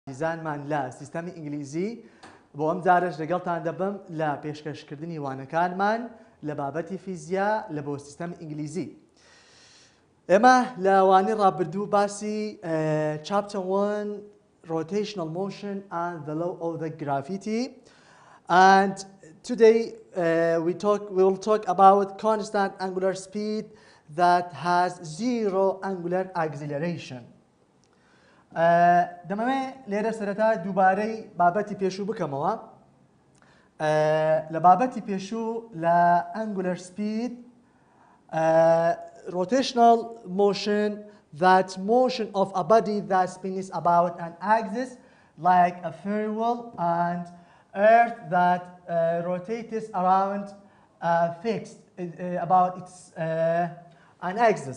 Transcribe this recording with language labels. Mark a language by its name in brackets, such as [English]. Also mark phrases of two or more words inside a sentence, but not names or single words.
[Central Kurdish] دیزانمان لە سیستەمی ئینگلیزی بۆ ئەم جارش لەگەڵتان دەبم لە پێشکەشکردنی وانەکانمان لە بابەتی فیزیا لە بۆ سیستەمی ئینگلیزی. ئێمە لە وانەی ڕابردوو باسی [English] chapter 1 rotational motion and the law of the gravity, and today we will talk about constant angular speed that has zero angular acceleration. [Central Kurdish] دەمەوێت لێرە سەرەتا دووبارەی بابەتی پێشوو بکەمەوە. لە بابەتی پێشوو لە [English] angular speed rotational motion, that motion of a body that spins about an axis like a ferry wheel, and earth that rotates around fixed about its an axis.